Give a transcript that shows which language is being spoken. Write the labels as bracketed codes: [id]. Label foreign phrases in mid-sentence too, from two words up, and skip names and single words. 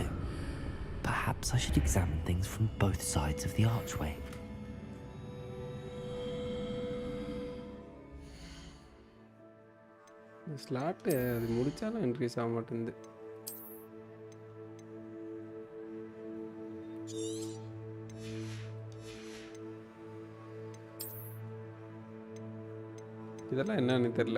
[en] Perhaps I should examine things from both sides of the archway. [ta] ஸ்லாட்டு அது முடித்தாலும் இன்க்ரீஸ் ஆக மாட்டேங்குது. இதெல்லாம் என்னன்னு தெரியல.